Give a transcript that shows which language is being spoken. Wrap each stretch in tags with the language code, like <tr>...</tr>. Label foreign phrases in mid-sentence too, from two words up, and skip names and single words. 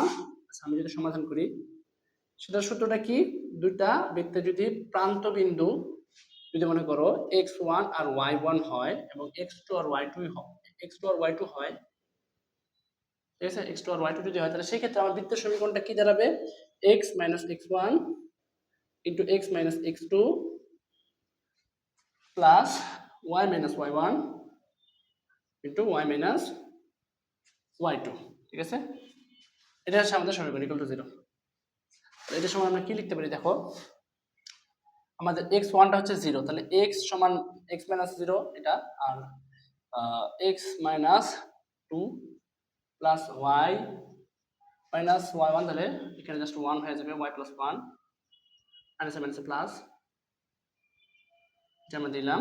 <bn>আমি যদি সমাধান করি, সেটার সূত্রটা কি, দুইটা বৃত্তের যদি প্রান্তবিন্দু যদি মনে করো x1 আর y1 হয় এবং x2 আর y2 হয়, ঠিক আছে? x2 আর y2 যদি হয়, তাহলে সেই ক্ষেত্রে আমার বৃত্তের সমীকরণটা কি দাঁড়াবে,</bn> <en>x - x1 into x - x2 plus y - y1 into y - y2,</en> <bn>ঠিক আছে? এটা হচ্ছে আমাদের সমীকরণ</bn> <en>equal to</en> <bn>0। এটার সময় আমরা কি লিখতে পারি দেখো, আমাদের x1টা হচ্ছে 0, তাহলে x সমান</bn> <en>x minus 0</en> <bn>এটা, আর</bn> <en>x minus 2 plus y minus y1,</en> <bn>তাহলে এখানে জাস্ট 1 হয়ে যাবে,</bn> <en>y plus 1</en> <bn>মাইনাসে মাইনাসে প্লাস, এটা আমরা দিলাম।</bn>